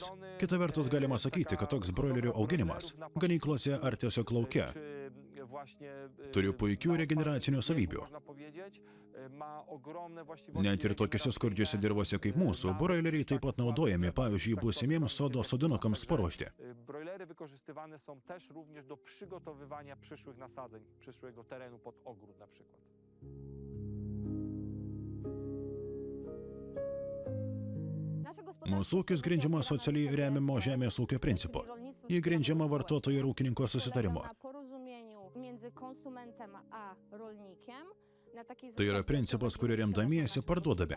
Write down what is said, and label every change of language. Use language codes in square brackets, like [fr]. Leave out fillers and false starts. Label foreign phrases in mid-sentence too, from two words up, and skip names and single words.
[lt] Kita vertus galima sakyti, kad toks broilerių auginimas ganyklose ar tiesiog lauke turi puikių regeneracinių savybių. Net ir tokiuose skurdžiuose dirvose kaip mūsų, broileriai taip pat naudojami, pavyzdžiui, būsimiems sodo sodinukams paruošti. [pl] Broilery wykorzystywane są też również do przygotowywania przyszłych nasadzeń, przyszłego terenu pod ogród na przykład. [lt] Mūsų ūkis grindžiama socialiai remiamo žemės ūkio principu. Jį grindžiama vartotojo ir ūkininko susitarimo. Tai yra principas, kurį remdamiesi parduodame.